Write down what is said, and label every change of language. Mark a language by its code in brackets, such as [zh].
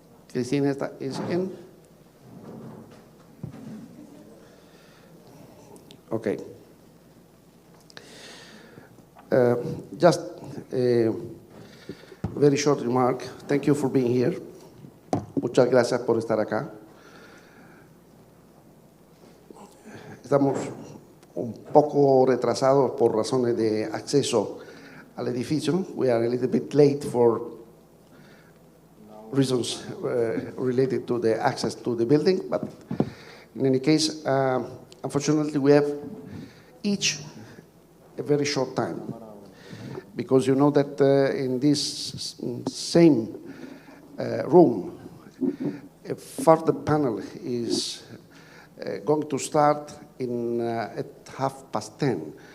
[en] Cristina is in? Okay. Just a very short remark. Thank you for being here. [es] Muchas gracias por estar acá. Estamos un poco retrasados por razones de acceso al edificio. [en] We are a little bit late for reasons related to the access to the building, but in any case, unfortunately, we have each a very short time, because you know that in this same room, a further panel is going to start at 10:30.